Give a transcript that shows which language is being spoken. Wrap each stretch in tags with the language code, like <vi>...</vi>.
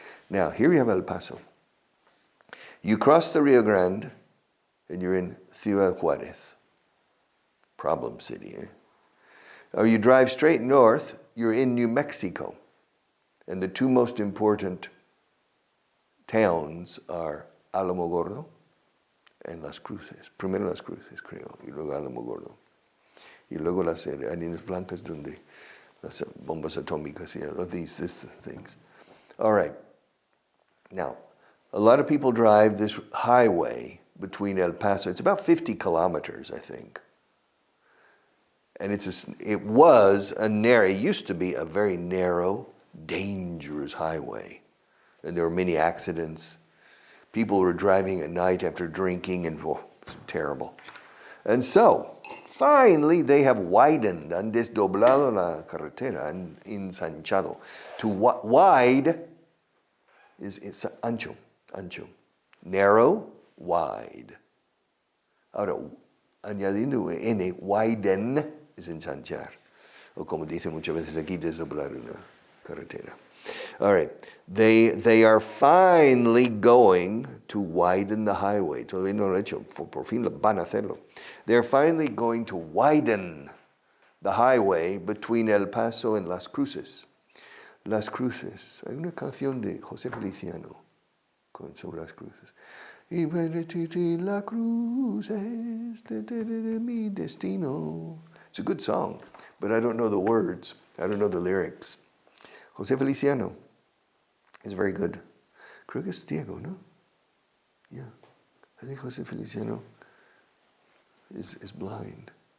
<en>Now, here we have El Paso. You cross the Rio Grande, and you're in Ciudad Juárez. Problem city, eh? Or you drive straight north, you're in New Mexico. And the two most important towns are Alamogordo and Las Cruces.</en> <es>Primero Las Cruces, creo, y luego Alamogordo. Y luego las arenas blancas donde las bombas atómicas,</es> <en>these things. All right. Now, a lot of people drive this highway between El Paso. It's about 50 kilometers, I think. And it used to be a very narrow, dangerous highway. And there were many accidents. People were driving at night after drinking, and it's terrible. And so, finally, they have widened,</en> <es>han desdoblado la carretera, han ensanchado.</es> <en>To wide is ancho. Narrow, wide.</en> <es>Ahora, añadiendo N, widen es ensanchar. O como dicen muchas veces aquí, desdoblar una carretera.</es> <en>All right. They are finally going to widen the highway.</en> <es>Todavía no lo han hecho. Por fin van a hacerlo.</es> <en>They're finally going to widen the highway between El Paso and Las Cruces. Las Cruces.</en> <es>Hay una canción de José Feliciano sobre Las Cruces. Y la cruz es de mi destino.</es> <en>It's a good song, but I don't know the words. I don't know the lyrics. José Feliciano is very good.</en> <es>Creo que es Diego, no?</es> <en>Yeah. I think José Feliciano is blind.</en>